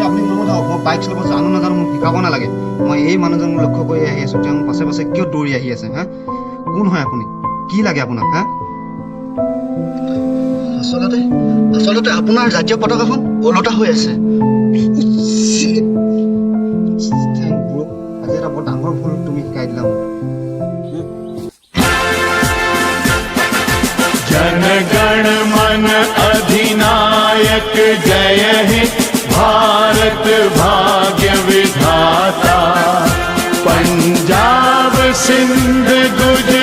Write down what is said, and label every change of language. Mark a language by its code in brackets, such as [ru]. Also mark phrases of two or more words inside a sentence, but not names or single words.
[as] আপুনি নমতাওক, মই বাইক চলাব জানো নাজানো মোক শিকাব নালাগে। মই এই মানুহজন লক্ষ্য কৰি আহি আছোঁ, তেওঁ পাছে পাছে কিয় দৌৰি আহি আছে? হা, কোন হয় আপুনি? কি লাগে আপোনাক? হা, আচলতে আপোনাৰ জাতীয় পতাকাখন ওলোটা হৈ আছে। আজি এটা বৰ ডাঙৰ ভুল তুমি শিকাই দিলা মোক। [hi] जनगण मन अधिनायक जय हे भारत भाग्य विधाता। पंजाब सिंध